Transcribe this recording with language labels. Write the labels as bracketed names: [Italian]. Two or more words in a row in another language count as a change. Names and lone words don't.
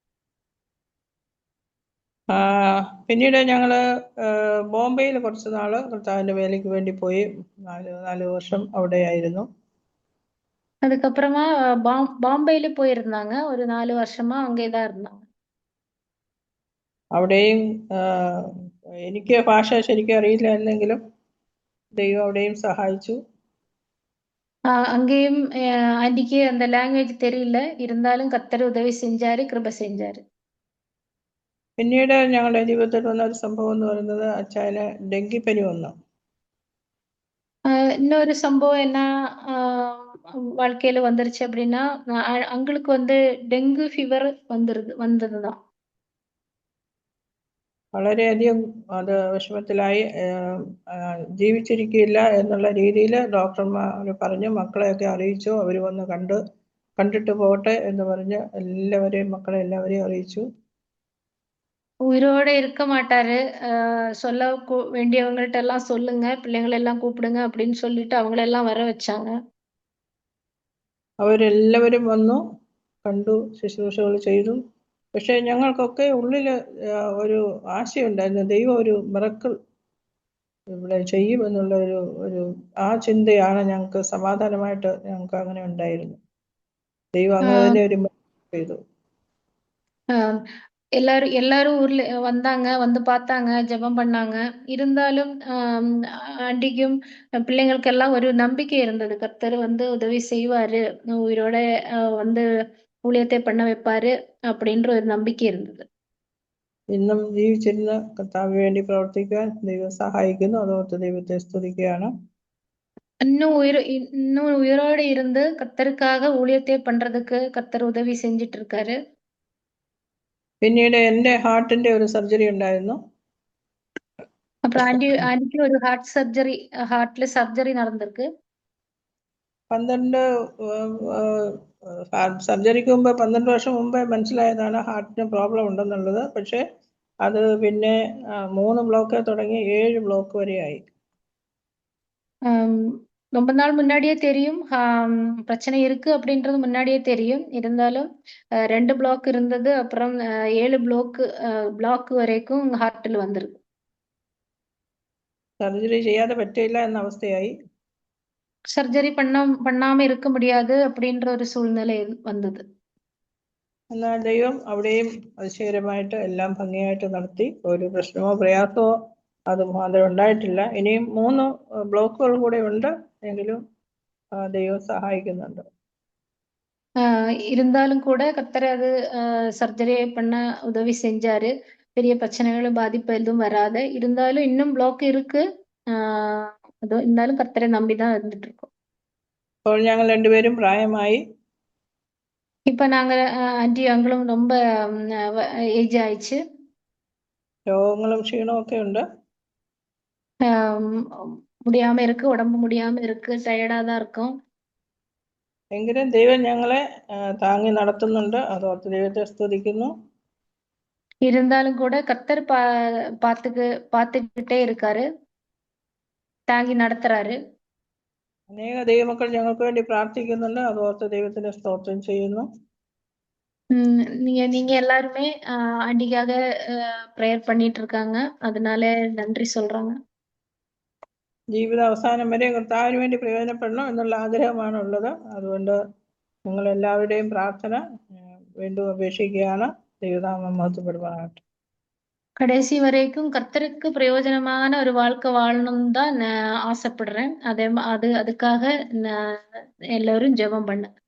[Malayalam] പിന്നീട് ഞങ്ങള് ബോംബെയിൽ കുറച്ച് നാള് കർത്താവിന്റെ വേലയ്ക്ക് വേണ്ടി പോയി. 4 വർഷം അവിടെയായിരുന്നു. [Tamil] அதுக்கப்புறமா பாம்பேல போயிருந்தாங்க. ஒரு 4 வருஷமா அங்கேதான் இருந்தாங்க. [Malayalam] അവിടെയും എനിക്ക് ഭാഷ ശരിക്കും അറിയില്ലായിരുന്നെങ്കിലും ദൈവം അവിടെയും സഹായിച്ചു. [Tamil] அங்கேயும் ஆண்டிக்கு அந்த லாங்குவேஜ் தெரியல, இருந்தாலும் கர்த்தர் உதவி செஞ்சாரு, கிருபை செஞ்சாரு. [Malayalam] പിന്നീട് ഞങ്ങളുടെ ജീവിതത്തിൽ വന്ന ഒരു സംഭവം എന്ന് പറയുന്നത് അച്ചായന് ഡെങ്കിപ്പനി വന്നു. [Tamil] இன்னொரு சம்பவம் என்ன வாழ்க்கையில வந்துருச்சு அப்படின்னா, அங்களுக்கு வந்து [English] dengue fever [Tamil] வந்ததுதான். [Malayalam] വളരെയധികം അത് വിഷമത്തിലായി. ജീവിച്ചിരിക്കില്ല എന്നുള്ള രീതിയിൽ ഡോക്ടർമാർ പറഞ്ഞു. മക്കളെയൊക്കെ അറിയിച്ചു. അവർ വന്ന് കണ്ടിട്ട് പോകട്ടെ എന്ന് പറഞ്ഞ് മക്കളെ എല്ലാവരെയും അറിയിച്ചു. [Tamil] உயிரோட இருக்க மாட்டாரு. சொல்ல வேண்டியவங்கள்ட்ட எல்லாம் சொல்லுங்க, பிள்ளைங்களை எல்லாம் கூப்பிடுங்க அப்படின்னு சொல்லிட்டு அவங்களெல்லாம் வர வச்சாங்க. [Malayalam] അവരെല്ലാവരും വന്നു, കണ്ടു, ശുശ്രൂഷകൾ ചെയ്തു. പക്ഷെ ഞങ്ങൾക്കൊക്കെ ഉള്ളിൽ ഒരു ആശയുണ്ടായിരുന്നു, ദൈവം ഒരു മിറക്കിൾ ഇവിടെ ചെയ്യുമെന്നുള്ള ഒരു ആ ചിന്തയാണ് ഞങ്ങൾക്ക് സമാധാനമായിട്ട് ഞങ്ങൾക്ക് അങ്ങനെ ഉണ്ടായിരുന്നു. ദൈവം അങ്ങനെ തന്നെ ഒരു ചെയ്തു. [Tamil] எல்லாரும் ஊர்ல வந்தாங்க, வந்து பார்த்தாங்க, ஜெபம் பண்ணாங்க. இருந்தாலும் ஆண்டிக்கும் பிள்ளைங்களுக்கெல்லாம் ஒரு நம்பிக்கை இருந்தது, கர்த்தர் வந்து உதவி செய்வாரு, உயிரோட வந்து ஊழியத்தை பண்ண வைப்பாரு அப்படின்ற ஒரு நம்பிக்கை இருந்தது. [Malayalam] ഇന്നും ജീവിച്ചിരുന്ന് കർത്താവിന് വേണ്ടി പ്രവർത്തിക്കാൻ ദൈവം സഹായിക്കുന്നു. അതോർത്ത് ദൈവത്തെ സ്തുതിക്കുകയാണ്. [Tamil] இன்னும் உயிரோட இருந்து கர்த்தருக்காக ஊழியத்தை பண்றதுக்கு கர்த்தர் உதவி செஞ்சிட்டு இருக்காரு. [Malayalam] പിന്നീട് എൻ്റെ ഹാർട്ടിന്റെ ഒരു സർജറി ഉണ്ടായിരുന്നു. [Tamil] அப்புறம் ஆண்டிக்கு ஒரு ஹார்ட்ல சர்ஜரி நடந்திருக்கு. [Malayalam] സർജറിക്ക് മുമ്പ് 12 വർഷം മുമ്പേ മനസ്സിലായതാണ് ഹാർട്ടിന് പ്രോബ്ലം ഉണ്ടെന്നുള്ളത്. പക്ഷെ അത് പിന്നെ 3 ബ്ലോക്ക് തുടങ്ങി 7 ബ്ലോക്ക് വരെയായി. [Tamil] ரொம்ப நாள் முன்னாடியே தெரியும் பிரச்சனை இருக்கு அப்படின்றது முன்னாடியே தெரியும். இருந்தாலும் 2 பிளாக் இருந்தது, அப்புறம் 7 பிளாக் வரைக்கும் ஹார்ட்ல வந்திருக்கு. [Malayalam] സർജറി ചെയ്യാതെ പറ്റില്ല എന്ന അവസ്ഥയായി. [Tamil] சர்ஜரி பண்ணாம இருக்க முடியாது அப்படின்ற ஒரு சூழ்நிலை வந்தது. [Malayalam] എന്നാൽ ദൈവം അവിടെയും അതിശയകരമായിട്ട് എല്ലാം ഭംഗിയായിട്ട് നടത്തി. ഒരു പ്രശ്നമോ പ്രയാസമോ അത് ഉണ്ടായിട്ടില്ല. ഇനിയും 3 ബ്ലോക്കുകൾ കൂടെ ഉണ്ട്, എങ്കിലും ദൈവം സഹായിക്കുന്നുണ്ട്. [Tamil] இருந்தாலும் கூட கர்த்தர் அது சர்ஜரியை பண்ண உதவி செஞ்சாரு. பெரிய பிரச்சனைகளும் பாதிப்பு எதுவும் வராத. இருந்தாலும் இன்னும் பிளாக் இருக்கு. இருந்தாலும் கர்த்தரை நம்பிதான் இருந்துட்டு இருக்கோம். [Malayalam] ഇപ്പോൾ ഞങ്ങൾ രണ്ടുപേരും പ്രായമായി. [Tamil] இப்ப நாங்க ஆண்டி அங்களும் ரொம்ப ஏஜ் ஆயிடுச்சு. [Malayalam] രോഗങ്ങളും ക്ഷീണവും ഒക്കെ ഉണ്ട്. [Tamil] முடியாம இருக்கு, உடம்பு முடியாம இருக்கு, டயர்டா தான் இருக்கும். [Malayalam] എങ്കിലും ദൈവം ഞങ്ങളെ താങ്ങി നടത്തുന്നുണ്ട്. അതോർത്ത് ദൈവത്തെ സ്തുതിക്കുന്നു. [Tamil] இருந்தாலும் கூட கர்த்தர் பார்த்துக்கிட்டே இருக்காரு, தாங்கி நடத்துறாரு. [Malayalam] അനേക ദൈവമക്കൾ ഞങ്ങൾക്ക് വേണ്ടി പ്രാർത്ഥിക്കുന്നുണ്ട്. അതോർത്ത് ദൈവത്തിന് സ്തോത്രം ചെയ്യുന്നു. [Tamil] நீங்க எல்லாருமே ஆண்டிக்காக பிரேயர் பண்ணிட்டு இருக்காங்க, அதனால நன்றி சொல்றாங்க. [Malayalam] ജീവിത അവസാനം വരെ കർത്താവിന് വേണ്ടി പ്രയോജനപ്പെടണം എന്നുള്ള ആഗ്രഹമാണ് ഉള്ളത്. അതുകൊണ്ട് നിങ്ങൾ എല്ലാവരുടെയും പ്രാർത്ഥന വീണ്ടും അപേക്ഷിക്കുകയാണ്. ദൈവനാമം മഹത്വപ്പെടുവാനായിട്ട്. [Tamil] கடைசி வரைக்கும் கர்த்தருக்கு பிரயோஜனமான ஒரு வாழ்க்கை வாழணும் தான் நான் ஆசைப்படுறேன். அதுக்காக எல்லாரும் ஜெபம் பண்ணு.